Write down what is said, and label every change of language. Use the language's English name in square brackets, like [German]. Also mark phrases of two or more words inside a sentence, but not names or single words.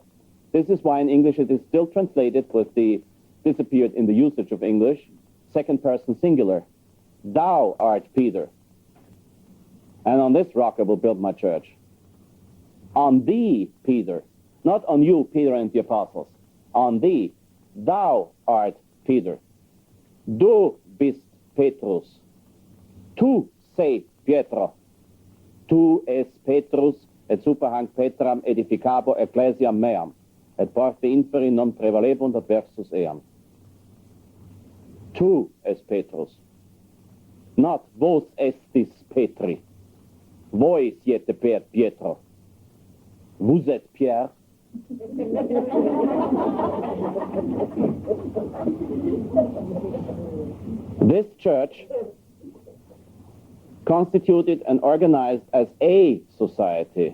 [English] This is why in English it is still translated with the disappeared in the usage of English, second person singular. "Thou art Peter, and on this rock I will build my church." On thee, Peter. Not on you, Peter and the apostles. On thee. Thou art Peter. [German] Du bist Petrus. [Italian] Tu sei Pietro. [Latin] Tu es Petrus, et super hanc Petram edificabo ecclesiam meam, et porte inferi non prevalebunt adversus eam. Tu es Petrus. Not vos estis Petri. [Italian] Voi siete per Pietro. [French] Vous êtes Pierre. [English] This church, constituted and organized as a society.